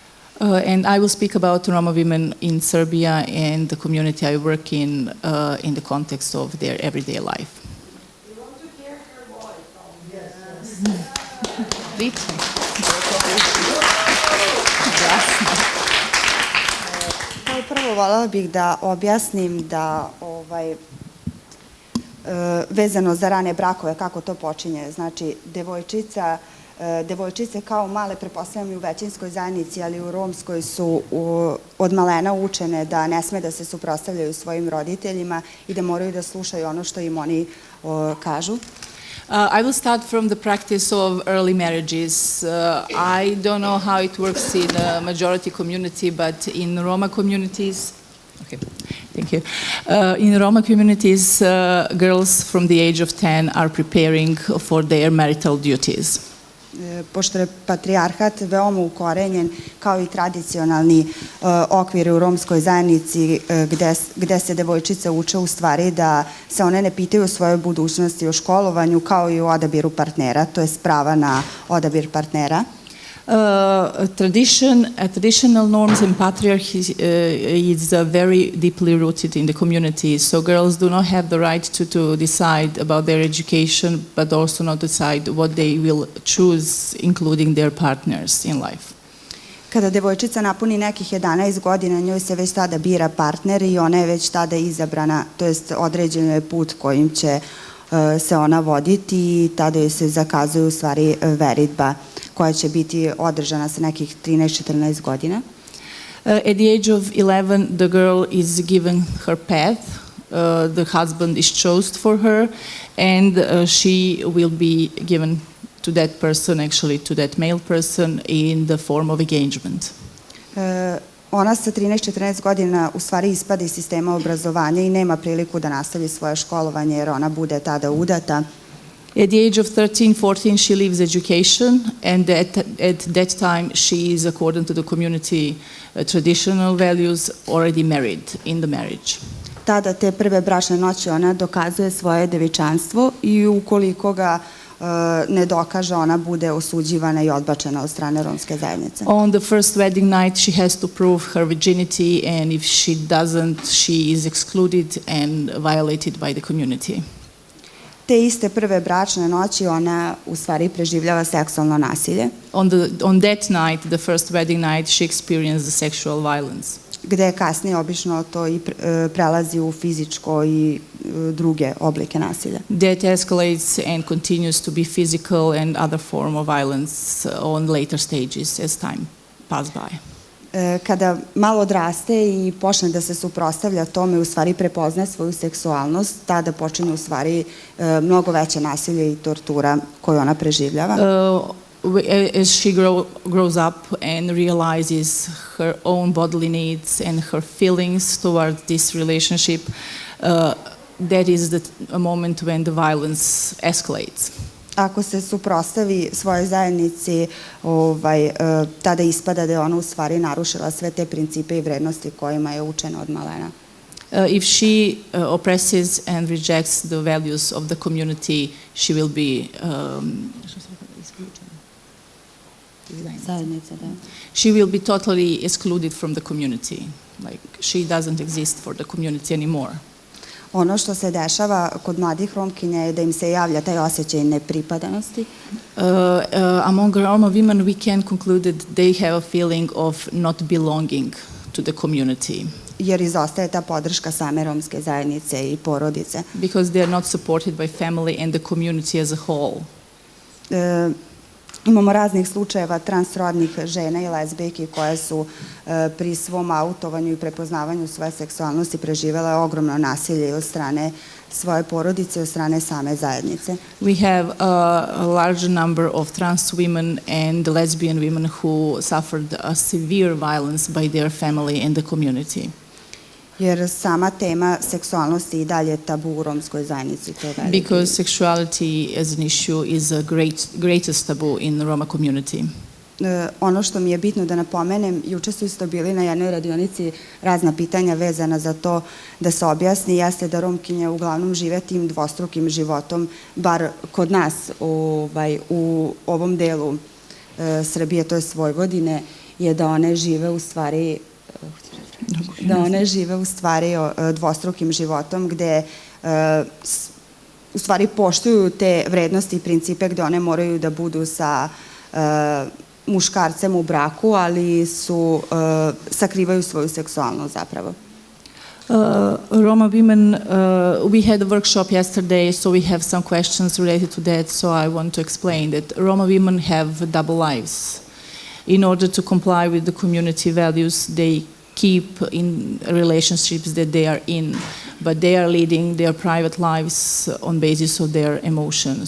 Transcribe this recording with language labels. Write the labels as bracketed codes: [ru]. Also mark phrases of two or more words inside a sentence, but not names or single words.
[en] And I will speak about Roma women in Serbia and the community I work in the context of their everyday life. We want to hear her voice. [sr] Kao prvo voljela bih da objasnim da vezano za rane brakove, kako to počinje. Znači, devojčice kao male, pretpostavljam i u većinskoj zajednici, ali u romskoj su od malena učene da ne sme da se suprotstavljaju svojim roditeljima i da moraju da slušaju ono što im oni kažu. [en] I will start from the practice of early marriages. I don't know how it works in a majority community, but in Roma communities, okay, thank you. In Roma communities, girls from the age of 10 are preparing for their marital duties. [sr] Pošto je patrijarhat veoma ukorenjen, kao i tradicionalni okviri u romskoj zajednici gde se devojčice uče u stvari da se one ne pitaju o svojoj budućnosti, o školovanju, kao i o odabiru partnera, to je prava na odabir partnera. [en] Traditional norms and patriarchy is very deeply rooted in the community. So girls do not have the right to decide about their education, but also not decide what they will choose, including their partners in life. [sr] Kada devojčica napuni nekih 11 godina, njoj se već tada bira partner i ona je već tada izabrana, to jest određen je put kojim će se ona voditi i tada joj se zakazuje u stvari veritba koja će biti održana sa nekih 13-14 godina. [en] At the age of 11, the girl is given her path. The husband is chosen for her, and she will be given to that person, actually to that male person, in the form of engagement. [sr] Ona sa 13-14 godina u stvari ispada iz sistema obrazovanja i nema priliku da nastavi svoje školovanje jer ona bude tada udata. [en] At the age of 13-14, she leaves education, and at that time she is, according to the community traditional values, already married in the marriage. [sr] Tada te prve bračne noći ona dokazuje svoje devičanstvo i ukoliko ga ne dokaže, ona bude osuđivana i odbačena od strane romske zajednice. [en] On the first wedding night she has to prove her virginity, and if she doesn't, she is excluded and violated by the community. [sr] Te iste prve bračne noći ona u stvari preživljava seksualno nasilje. [en] On that night, the first wedding night, she experienced the sexual violence. [sr] Gde kasnije obično to i prelazi u fizičko i druge oblike nasilja. [en] That escalates and continues to be physical and other form of violence on later stages as time pass by. [sr] Kada malo odraste i počne da se suprotstavlja tome, u stvari prepozna svoju seksualnost, tada počinje u stvari mnogo veće nasilje i tortura koju ona preživljava. [en] As she grows up and realizes her own bodily needs and her feelings towards this relationship, that is a moment when the violence escalates. [sr] Ako se suprotstavi svojoj zajednici, tada ispada da je ona u stvari narušila sve te principe i vrednosti kojima je učena od malena. [en] If she oppresses and rejects the values of the community, she will be she will be totally excluded from the community. Like she doesn't exist for the community anymore. [sr] Ono što se dešava kod mladih Romkinja je da im se javlja taj osjećaj nepripadanosti. [en] Among Roma women we can conclude that they have a feeling of not belonging to the community. [sr] Jer izostaje ta podrška same romske zajednice i porodice. [en] Because they are not supported by family and the community as a whole. [sr] Imamo raznih slučajeva transrodnih žena i lezbijki koje su pri svom autovanju i prepoznavanju svoje seksualnosti preživele ogromno nasilje od strane svoje porodice i od strane same zajednice. [en] We have a large number of trans women and lesbian women who suffered a severe violence by their family and the community. [sr] Jer sama tema seksualnosti i dalje tabu u romskoj zajednici. [en] Because sexuality as an issue is a greatest taboo in the Roma community. [sr] Ono što mi je bitno da napomenem, juče su isto bili na jednoj radionici razna pitanja vezana za to da se objasni, jeste da Romkinje uglavnom žive tim dvostrukim životom, bar kod nas u ovom delu Srbije, to je Vojvodine, je da one žive u stvari dvostrukim životom gde u stvari poštuju te vrednosti i principe gde one moraju da budu sa muškarcem u braku, ali sakrivaju svoju seksualnost zapravo. [en] Roma women, we had a workshop yesterday, so we have some questions related to that, so I want to explain that Roma women have double lives. In order to comply with the community values, they keep in relationships that they are in, but they are leading their private lives on basis of their emotions.